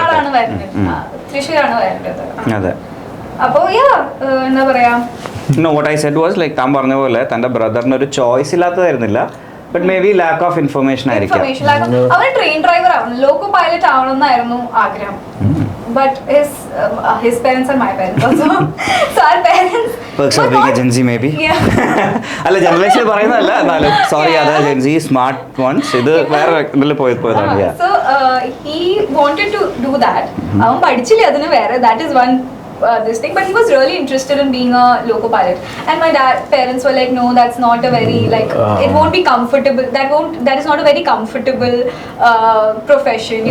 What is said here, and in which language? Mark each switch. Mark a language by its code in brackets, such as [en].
[ml] ആളാണ് വരുന്നത്, തൃശ്ശൂരാണ് വരുന്നത്. അതെ. അപ്പോ എന്താ പറയാ, [en] No, what I said was like [ml] താൻ പറഞ്ഞ പോലെ തന്റെ ബ്രദറിന് ഒരു choice ഇല്ലാത്തതായിരുന്നില്ല, but may be lack of information ആയിരിക്കാം. അവന് ട്രെയിൻ ഡ്രൈവർ ആവണം, ലോക്കോ പൈലറ്റ് ആവണം എന്നായിരുന്നു ആഗ്രഹം. [en] But his parents are my parents also. So our parents. Perks of being a Gen Z maybe. [ml] അല്ല, ജനറേഷൻ പറയുന്നതല്ല, എന്നാലും സോറി, അത് Gen Z സ്മാർട്ട് വൺസ്. ഇത് വേറെ ഇതിൽ പോയതാണ്. [en] So he wanted to do that. [ml] അവൻ പഠിച്ചില്ല അതിന് വേറെ, [en] that is one this thing, but he was really interested in being a loco pilot, and my parents were like, no, that's not a very like it won't be comfortable, that is not a very comfortable profession.